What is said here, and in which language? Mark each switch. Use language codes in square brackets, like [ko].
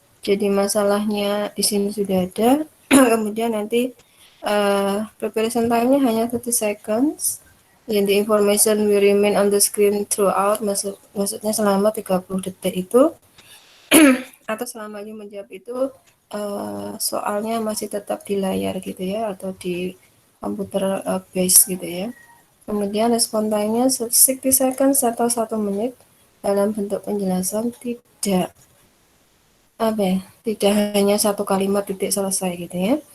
[id] Jadi masalahnya di sini sudah ada. Kemudian nanti preparation time-nya hanya 30 seconds. [en] And the information will remain on the screen throughout. [id] Maksudnya selama 30 detik itu atau selama you menjawab itu soalnya masih tetap di layar gitu ya, atau di komputer base gitu ya. Kemudian respon time-nya 60 seconds atau 1 menit dalam bentuk penjelasan, tidak apa ya, tidak hanya satu kalimat titik selesai gitu ya.